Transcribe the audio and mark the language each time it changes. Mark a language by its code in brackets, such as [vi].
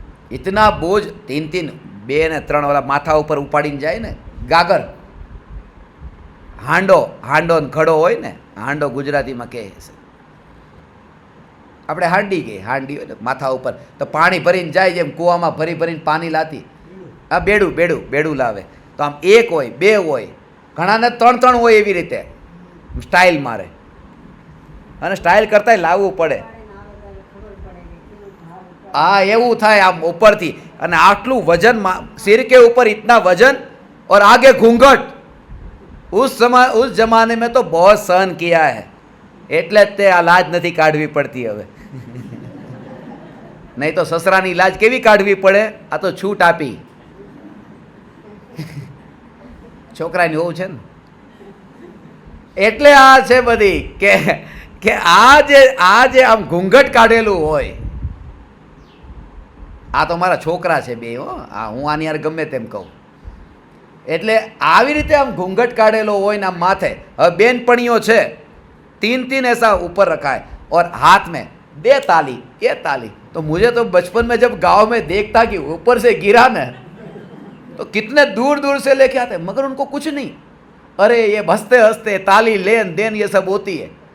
[gu] इतना बोझ 3-3, 2 ને 3 वाला माथा ऊपर उपाડીને જાય ને, ગાગર, હાંડો, હાંડો ને ઘડો હોય ને, હાંડો ગુજરાતીમાં કહે છે, આપણે હાંડી કહે, હાંડી હોય ને માથા ઉપર, તો પાણી ભરીને જાય, જેમ કૂવામાં ભરી ભરીને પાણી લાતી, આ બેડું બેડું બેડું લાવે, તો આમ 1 હોય 2 હોય, ઘણાને 3-3 હોય, એવી રીતે સ્ટાઇલ મારે, અને સ્ટાઇલ કરતાંય લાવવું પડે। हाँ, એવું થાય આમ ઉપરથી, અને આટલું વજન, [hi] सिर के ऊपर इतना वजन और आगे घूंघट। उस जमाने में तो बहुत सहन किया है, [gu] એટલે જ તે આ લાજ નથી કાઢવી પડતી હવે। નહીં તો સસરાની લાજ કેવી કાઢવી પડે, આ તો છૂટ આપી છોકરાની હોવું છે ને, એટલે આ છે બધી કે આ જે આમ ઘૂંઘટ કાઢેલું હોય, આ તો મારા છોકરા છે બે, હો, આ હું આની યાર ગમે તેમ કહું, એટલે આવી રીતે આમ ઘૂંઘટ કાઢેલો હોય ને આમ માથે। [hi] હવે બેનપણીઓ છે, 3-3 ऐसा ऊपर रखा है और हाथ में 2 ताली, ये ताली। तो मुझे तो बचपन में जब गांव में देखता कि ऊपर से गिरा ना, तो कितने दूर दूर से लेके आते, मगर उनको कुछ नहीं, अरे ये हंसते हंसते ताली लेन देन ये सब होती है।